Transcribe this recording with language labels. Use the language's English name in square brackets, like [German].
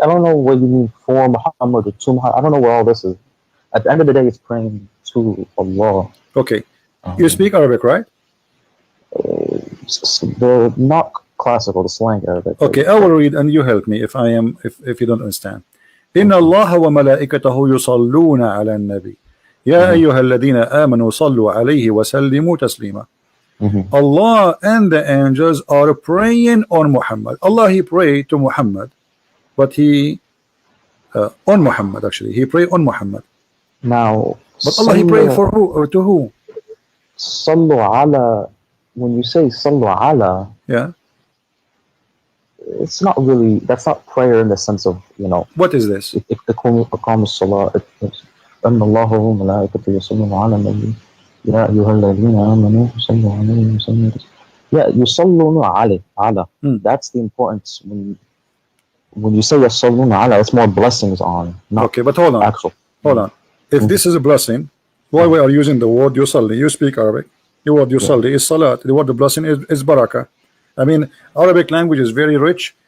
[English] I don't know what you mean for Muhammad or to Muhammad. I don't know what all this is. At the end of the day, it's praying to Allah. Okay, you speak Arabic, right? The not classical, the slang Arabic. Okay, I will read and you help me if you don't understand. [Arabic] إن الله وملائكته يصلون على النبي يا أيها الذين آمنوا صلوا عليه وسلموا تسليما. [English] Allah and the angels are praying on Muhammad. Allah, he prayed to Muhammad, but he on Muhammad, actually he prayed on Muhammad. Now, But Allah, he prayed for who or to who? [Arabic] Sallu ala. [English] When you say [Arabic] sallu ala, [English] Yeah, it's not really. That's not prayer in the sense of, you know. what is this? [Arabic] إقام الصلاة أن الله وملائكته يصلون على النبي يا أيها الذين آمنوا صلوا عليه وسلموا تسليما. Yeah, يصلون على. [English] That's the importance. When you say [Arabic] يصلون على, [English] it's more blessings on. Not okay, but hold on. Actual. Hold on. If this is a blessing, why we are using the word yusalli? You speak Arabic. The word yusalli is salat. The word blessing is barakah. I mean, Arabic language is very rich.